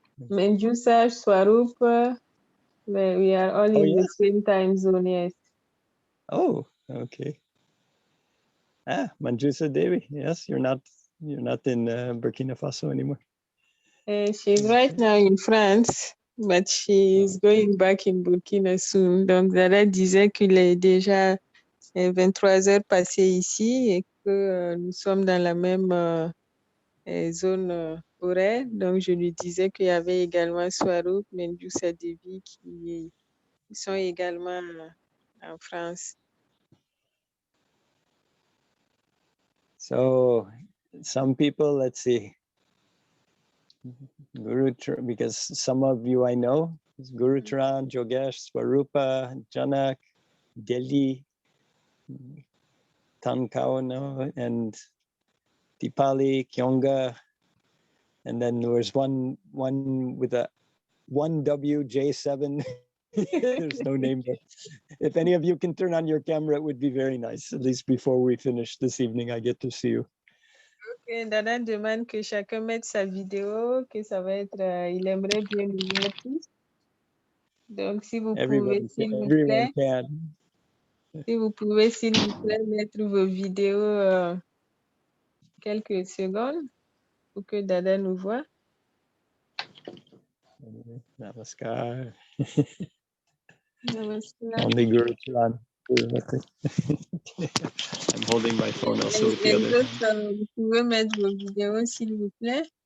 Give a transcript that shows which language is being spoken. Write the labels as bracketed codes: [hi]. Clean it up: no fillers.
[en] Menjusa, Swarup, we are all in the same time zone, yes. Oh, okay. Manjusa Devi, yes, you're not in Burkina Faso anymore. She's right now in France, but she's going back in Burkina soon. [fr] Donc, Dada disait qu'il est déjà 23 heures passées ici et que nous sommes dans la même zone horaire. Donc, je lui disais qu'il y avait également Swarup, Menjusa Devi qui sont également en France. [en] So some people, let's see, because some of you I know, Guru Charan, Jogesh, Swarupa, Janak, Delhi, Tankao, and Dipali, Kyonga, and then there was one with a 1WJ7. There's no name there. If any of you can turn on your camera, it would be very nice. At least before we finish this evening, I get to see you. [fr] Ok, Dada demande que chacun mette sa vidéo, que ça va être, il aimerait bien nous voir tous. Donc, si vous pouvez, s'il vous plaît, si vous pouvez, s'il vous plaît, mettre vos vidéos quelques secondes pour que Dada nous voit. [hi] Namaskar. Namaskar. [en] Only Guru Charan. I'm holding my phone also with the other hand. [fr] Vous pouvez mettre vos vidéos, s'il vous plaît.